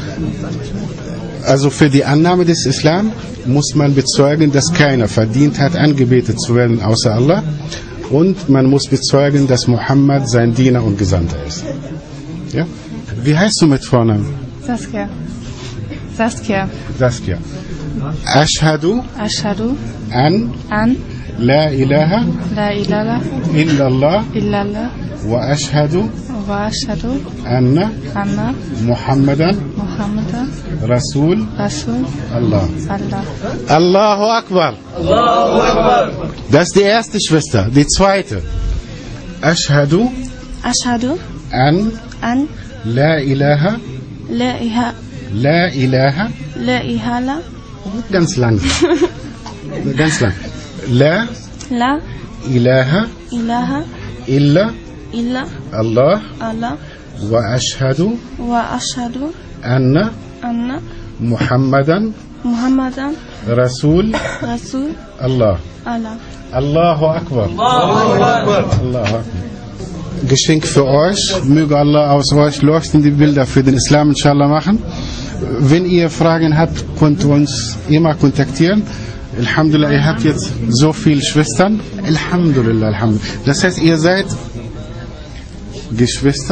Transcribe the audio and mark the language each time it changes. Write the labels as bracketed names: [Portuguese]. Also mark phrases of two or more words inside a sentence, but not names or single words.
[German] Also für die Annahme des Islam muss man bezeugen, dass keiner verdient hat, angebetet zu werden außer Allah. Und man muss bezeugen, dass Muhammad sein Diener und Gesandter ist. Ja? Wie heißt du mit Vornamen? Saskia. Saskia. Saskia. [Arabic] Ashhadu Ashhadu an an لا إله لا إله illallah illallah وأشهد وأشهد anna anna Muhammadan Muhammadan Rasul Rasul Allah. Allah. الله أكبر. الله أكبر. [German] Das ist die erste Schwester. Die zweite. [Arabic] Ashhadu Ashhadu an an لا إله la la ilaha [German] ganz langsam. Ganz lang. [Arabic] La la ilaha ilaha illa illa Allah Allah وأشهد وأشهد anna anna Muhammadan Muhammadan Rasul Rasul Allah. Allah. الله أكبر. الله أكبر. الله أكبر. [German] Geschenk für euch. Möge Allah aus euch leuchtende Bilder für den Islam inshallah machen. Wenn ihr Fragen habt, könnt ihr uns immer kontaktieren. Alhamdulillah, ihr habt jetzt so viele Schwestern. [Arabic] الحمد لله، الحمد لله. [German] Das heißt, ihr seid Geschwister.